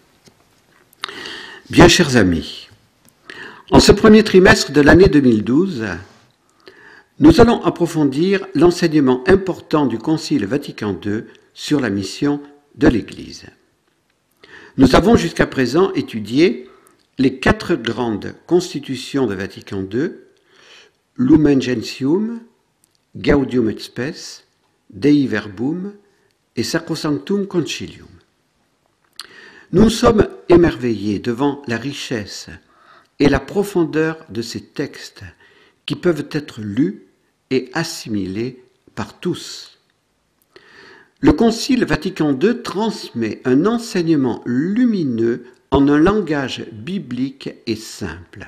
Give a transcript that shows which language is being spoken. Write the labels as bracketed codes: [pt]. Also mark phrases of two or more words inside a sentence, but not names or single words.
[fr] Bien chers amis, en ce premier trimestre de l'année 2012, nous allons approfondir l'enseignement important du Concile Vatican II sur la mission de l'Église. Nous avons jusqu'à présent étudié les 4 grandes constitutions de Vatican II, Lumen Gentium, Gaudium et Spes, Dei Verbum et Sacrosanctum Concilium. Nous sommes émerveillés devant la richesse et la profondeur de ces textes qui peuvent être lus et assimilés par tous. Le Concile Vatican II transmet un enseignement lumineux en un langage biblique et simple.